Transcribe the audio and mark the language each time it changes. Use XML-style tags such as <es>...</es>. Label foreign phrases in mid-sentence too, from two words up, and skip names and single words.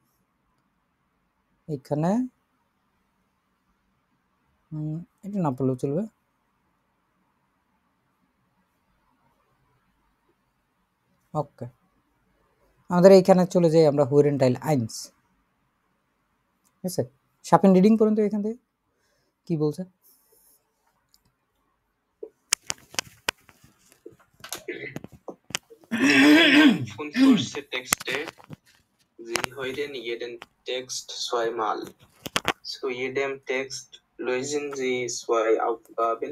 <bn>এখানে এটা না পড়লেও চলবে। ওকে, আমাদের এইখানে চলে যাই আমরা</bn> <de>Hören Teil eins,</de> <bn>ঠিক আছে? শাপিন রিডিং করুন তো এখান থেকে কি বলছে।</bn> <de>Von Furse Texte, sie hören jeden Text zweimal. Zu jedem Text lösen Sie 2 Aufgaben.</de>